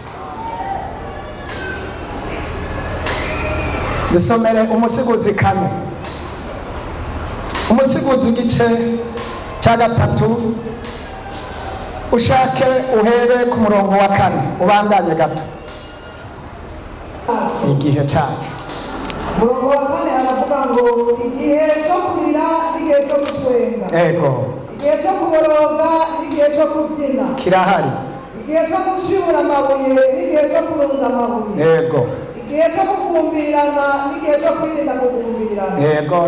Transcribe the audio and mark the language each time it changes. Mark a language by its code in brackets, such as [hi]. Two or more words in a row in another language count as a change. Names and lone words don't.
[rn] Dusomere Umusiguzi 4, Umusiguzi igice cya 3, ushake uhere ku murongo wa 4 ubandanye gato. Igihe cyacu, umurongo wa 4 aravuga ngo igihe cyo kurira n'igihe cyo gutwenga, igihe cyo kuboroga n'igihe cyo kubyina kirahari, igihe cyo gushibura amabuye n'igihe cyo kurunda amabuye, igihe cyo kugumbirana n'igihe cyo kwirinda kugumbirana.